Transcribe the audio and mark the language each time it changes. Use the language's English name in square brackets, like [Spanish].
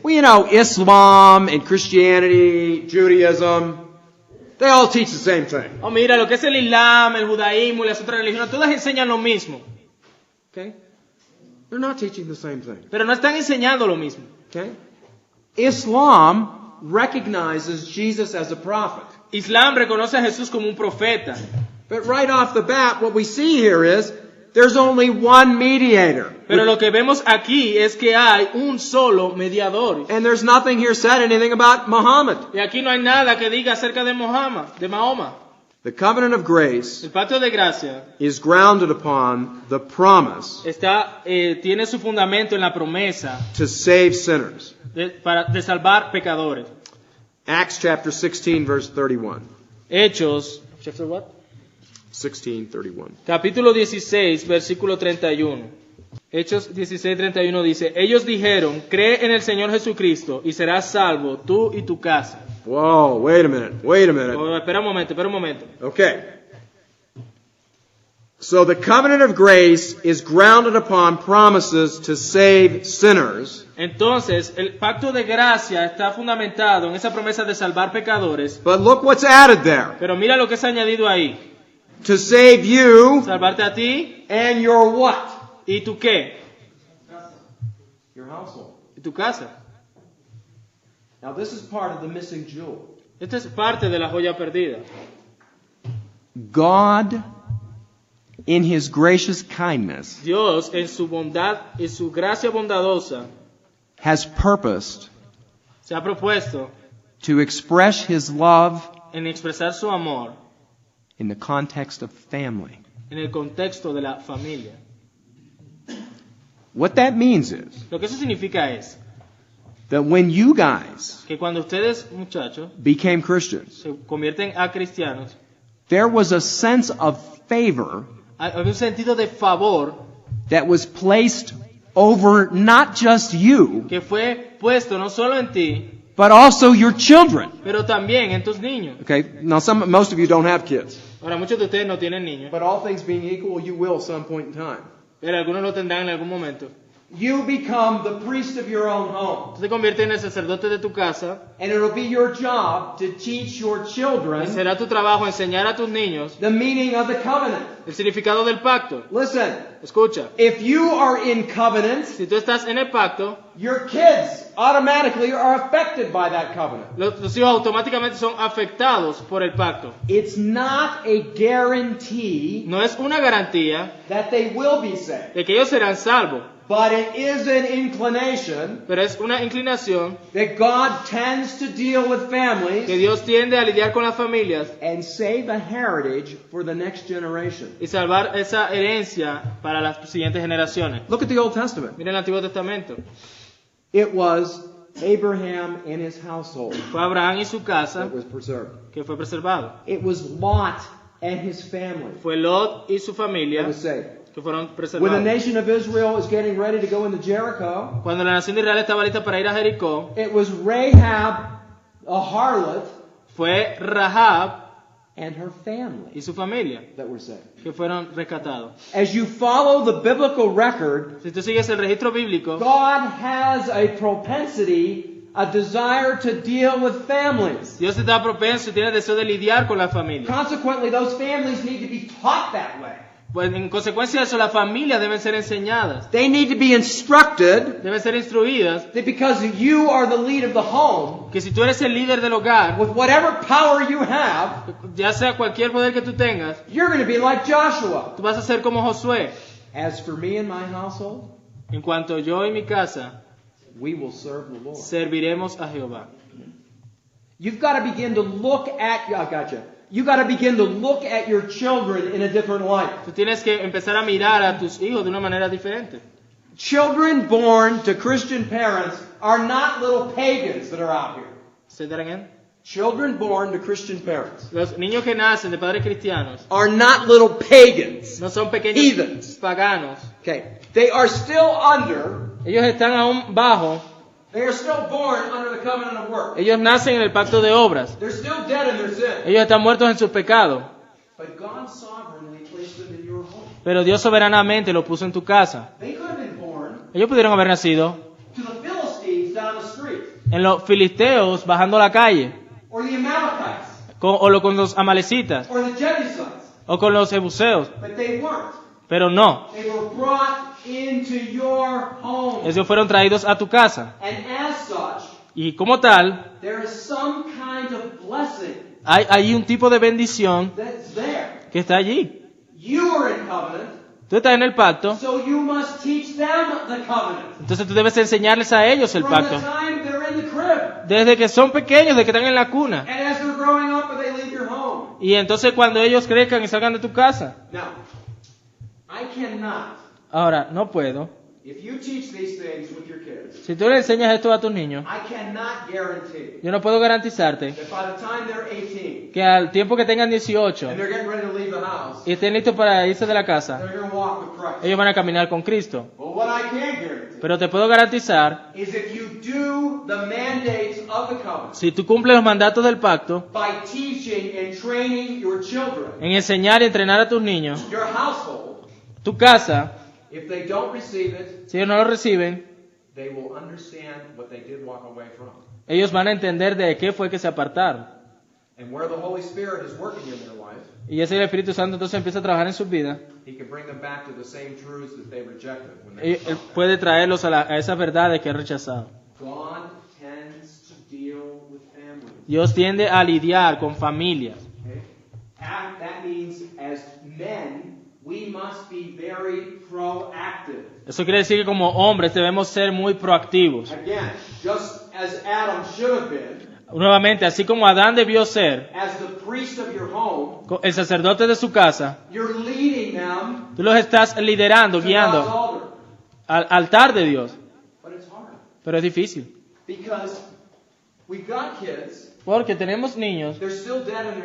[English] well, you know, Islam and Christianity, Judaism, they all teach the same thing. [Spanish] oh mira, lo que es el Islam, el judaísmo y las otras religiones, todas enseñan lo mismo. [English] Okay? They're not teaching the same thing. [Spanish] Pero no están enseñando lo mismo. [English] Okay? Islam recognizes Jesus as a prophet. [Spanish] Islam reconoce a Jesús como un profeta. [English] But right off the bat, what we see here is there's only one mediator. [Spanish] Pero lo que vemos aquí es que hay un solo mediador. [English] And there's nothing here said anything about Muhammad. [Spanish] Y aquí no hay nada que diga acerca de Mahoma. [English] The covenant of grace [Spanish] El pacto de gracia [English] is grounded upon the promise [Spanish] tiene su fundamento en la promesa [English] to save sinners. [Spanish] de salvar pecadores. [English] Acts chapter 16, verse 31. Hechos, chapter what? 16:31. [Spanish] Capítulo 16, versículo 31. Hechos 16, 31 dice, ellos dijeron, cree en el Señor Jesucristo y serás salvo tú y tu casa. [English] Whoa, wait a minute. [Spanish] Oh, espera un momento. [English] Okay. So the covenant of grace is grounded upon promises to save sinners. [Spanish] Entonces, el pacto de gracia está fundamentado en esa promesa de salvar pecadores. [English] But look what's added there. [Spanish] Pero mira lo que es añadido ahí. [English] To save you [Spanish] Salvarte a ti [English] and your what? [Spanish] y tu qué. [English] Your household. [Spanish] Y tu casa. [English] Now, this is part of the missing jewel. [Spanish] Esta es parte de la joya perdida. [English] God, in His gracious kindness, [Spanish] Dios, en su bondad y su gracia bondadosa, [English] has purposed [Spanish] se ha propuesto [English] to express His love [Spanish] en expresar su amor [English] in the context of family. [Spanish] en el contexto de la familia. [English] What that means is [Spanish] Lo que eso significa es [English] that when you guys [Spanish] que cuando ustedes, muchachos, [English] became Christians, [Spanish] se convierten a cristianos, [English] there was a sense of favor [Spanish] hay un sentido de favor [English] that was placed over not just you, [Spanish] que fue puesto no solo en ti, [English] but also your children. [Spanish] pero también en tus niños. [English] Okay, now most of you don't have kids. [Spanish] Ahora, muchos de ustedes no tienen niños, [English] But all things being equal, you will at some point in time. [Spanish] pero algunos lo tendrán en algún momento. [English] You become the priest of your own home. [Spanish] Tú te conviertes en el sacerdote de tu casa [English] And it'll be your job to teach your [Spanish] y [English] children [Spanish] será tu trabajo enseñar a tus niños [English] the meaning of the covenant. [Spanish] el significado del pacto. [English] Listen, [Spanish] Escucha, [English] if you are in covenant, [Spanish] si tú estás en el pacto, [English] your kids automatically are affected by that covenant. [Spanish] los hijos automáticamente son afectados por el pacto. [English] It's not a guarantee [Spanish] No es una garantía [English] that they will be saved. [Spanish] de que ellos serán salvos. [English] But it is an inclination [Spanish] pero es una inclinación [English] that God tends to deal with families [Spanish] que Dios tiende a lidiar con las familias [English] and save a heritage for the next generation. [Spanish] y salvar esa herencia para las siguientes generaciones. [English] Look at the Old Testament. [Spanish] Miren el Antiguo Testamento. [English] It was Abraham and his household [Spanish] Fue Abraham y su casa [English] that was preserved. [Spanish] que fue preservado. [English] It was Lot and his family [Spanish] Fue Lot y su [English] that [Spanish] familia [English] was saved. [Spanish] que fueron [English] When the [Spanish] preservados. [English] nation of Israel was getting ready to go into Jericho, [Spanish] Cuando la nación de Israel estaba lista para ir a Jericó, [English] it was Rahab, a harlot, [Spanish] fue Rahab [English] and her family [Spanish] y su familia [English] that were saved. [Spanish] que fueron rescatados. [English] As you follow the biblical record, [Spanish] Si tú sigues el registro bíblico, [English] God has a propensity, a desire to deal with families. [Spanish] Dios está propenso y tiene deseo de lidiar con la familia. [English] Consequently, those families need to be taught that way. [Spanish] Pues en consecuencia de eso, las familias deben ser enseñadas, [English] They need to be instructed [Spanish] deben ser instruidas, [English] that because you are the lead of the home, [Spanish] que si tú eres el líder del hogar, [English] with whatever power you have, [Spanish] ya sea cualquier poder que tú tengas, [English] you're going to be like Joshua. [Spanish] tú vas a ser como Josué. [English] As for me and my household, [Spanish] En cuanto yo y mi casa, [English] we will serve the Lord. [Spanish] serviremos a Jehová. [English] You've got to begin to look at, I gotcha. You got to begin to look at your children in a different light. [Spanish] Tú tienes que empezar a mirar a tus hijos de una manera diferente. [English] Children born to Christian parents are not little pagans that are out here. Say that again. Children born to Christian parents [Spanish] Los niños que nacen de padres cristianos [English] are not little pagans. [Spanish] no son pequeños [English] Heathens. [Spanish] paganos. [English] Okay. They are still under, [Spanish] Ellos están aún bajo, [English] they are still born under the covenant of works. [Spanish] ellos nacen en el pacto de obras. [English] They're still dead in their sin. [Spanish] Ellos están muertos en sus pecados. [English] But God sovereignly placed them in your home. [Spanish] Pero Dios soberanamente lo puso en tu casa. [English] They could have been born [Spanish] Ellos pudieron haber nacido [English] to the Philistines down the street, [Spanish] en los filisteos bajando la calle, [English] or the Amalekites, [Spanish] con los amalecitas, [English] or the Jebusites. [Spanish] o con los jebuseos. [English] But they weren't. [Spanish] Pero no, [English] They were brought into your home. [Spanish] ellos fueron traídos a tu casa. [English] And as such, [Spanish] Y como tal, [English] there is some kind of blessing [Spanish] hay un tipo de bendición [English] that's there. [Spanish] que está allí. [English] You are in covenant, [Spanish] Tú estás en el pacto, [English] so you must teach them the covenant. [Spanish] entonces tú debes enseñarles a ellos el [English] From the [Spanish] pacto. [English] time they're in the crib. [Spanish] Desde que son pequeños, desde que están en la cuna. [English] And as they're growing up and they leave your home. [Spanish] Y entonces cuando ellos crezcan y salgan de tu casa. [English] Now, I cannot, [Spanish] Ahora, no puedo. [English] if you teach these things with your kids, [Spanish] Si tú le enseñas esto a tus niños, [English] I cannot guarantee [Spanish] yo no puedo garantizarte [English] that by the time they're 18 [Spanish] que al tiempo que tengan 18 [English] and they're getting ready to leave the house, [Spanish] y estén listos para irse de la casa, [English] they're going to walk with Christ. [Spanish] ellos van a caminar con Cristo. [English] But what I can guarantee [Spanish] Pero te puedo garantizar, [English] is if you do the mandates of the covenant [Spanish] si tú cumples los mandatos del pacto, [English] by teaching and training your children, [Spanish] en enseñar y entrenar a tus niños, [English] your household, [Spanish] tu casa, [English] if they don't receive it, [Spanish] si ellos no lo reciben, [English] they will understand what they did walk away from. [Spanish] ellos van a entender de qué fue que se apartaron. [English] And where the Holy Spirit is working in their life, [Spanish] Y ese el Espíritu Santo entonces empieza a trabajar en sus vidas. [English] He can bring them back to the same truths that they rejected when they [Spanish] Él puede traerlos a esas verdades que han rechazado. [English] God tends to deal with families. [Spanish] Dios tiende a lidiar con familias. [English] Okay? That means as men, we must be very proactive. [Spanish] Eso quiere decir que como hombres debemos ser muy proactivos. [English] Again, just as Adam should have been, [Spanish] Nuevamente, así como Adán debió ser [English] as the priest of your home, [Spanish] el sacerdote de su casa, [English] you're leading them [Spanish] tú los estás liderando, [English] to God's [Spanish] guiando [English] altar. [Spanish] al altar de Dios. [English] But it's hard [Spanish] Pero es difícil. [English] because we've got kids, [Spanish] Porque tenemos niños [English] they're still dead in their